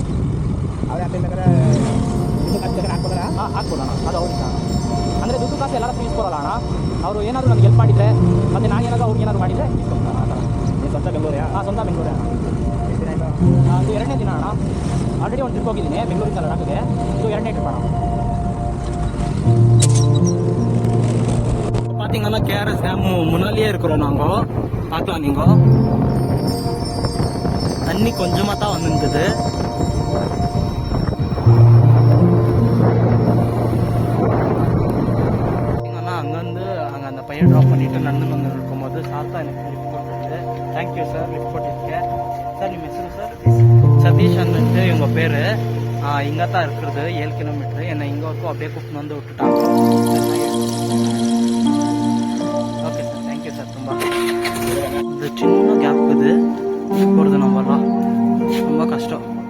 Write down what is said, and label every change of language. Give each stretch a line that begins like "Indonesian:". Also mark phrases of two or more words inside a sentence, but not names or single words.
Kannada: ಅವ್ರು ಯಾಕಂದ್ರೆ ಹಾಕ್ಬೋದಲ್ಲ? ಹಾಂ ಹಾಕ್ಬೋದಣ್ಣ, ಅದು ಅವ್ರಿಗೆ ಅಂದರೆ ದುಡ್ಡು ಕಾಸು ಎಲ್ಲರೂ ಇಸ್ಕೊಳಲ್ಲ ಅಣ್ಣ. ಅವರು ಏನಾದರೂ ನನಗೆ ಹೆಲ್ಪ್ ಮಾಡಿದರೆ ಮತ್ತು ನಾನು ಏನಾದರೂ ಅವ್ರಿಗೆ ಏನಾದರೂ ಮಾಡಿದರೆ ಇಸ್ಕೊಳ್ತಾನೆ ಆ ಥರ. ನೀವು ಸ್ವಂತ ಬೆಂಗಳೂರು? ಹಾಂ, ಸ್ವಂತ ಬೆಂಗಳೂರೇ ಅಣ್ಣ. ಎಷ್ಟು ದಿನ ಆಯಿತು? ಇದು 2ನೇ ದಿನ ಅಣ್ಣ. ಆಲ್ರೆಡಿ ಒಂದು ಟ್ರಿಪ್ ಹೋಗಿದ್ದೀನಿ ಬೆಂಗಳೂರಿಂದ ಲಡಾಖ್ಗೆ, ಇದು 2ನೇ ಟ್ರಿಪ್ ಅಣ್ಣ.
Tamil: பார்த்தீங்கன்னா கேஆர்எஸ் டேம் முன்னாலேயே இருக்கிறோம் நாங்கள். பார்க்கலாம் நீங்கள், தண்ணி கொஞ்சமாக தான் வந்துருக்குது. அங்கேருந்து அங்கே அந்த பையன் ட்ராப் பண்ணிவிட்டு நடந்து வந்து இருக்கும்போது சார் தான் எனக்கு லிஃப்ட் போட்டுருக்கு. தேங்க்யூ சார், லிஃப்ட் போட்டிருக்கேன் சார்.
Kannada: ನಿಮ್ಮ ಹೆಸರು சார்? சதீஷ் ಅಂದ್ಬಿಟ್ಟು
Tamil: இவங்க பேர். இங்கே தான் இருக்கிறது 7 கிலோமீட்டர். என்னை இங்கே வரைக்கும் அப்படியே கூப்பிட்டு வந்து விட்டுட்டாங்க.
English: Okay sir, thank you sir.
Tamil: ತುಂಬ இது சின்ன கேப் இது போகிறது நம்மளாம் ரொம்ப கஷ்டம்.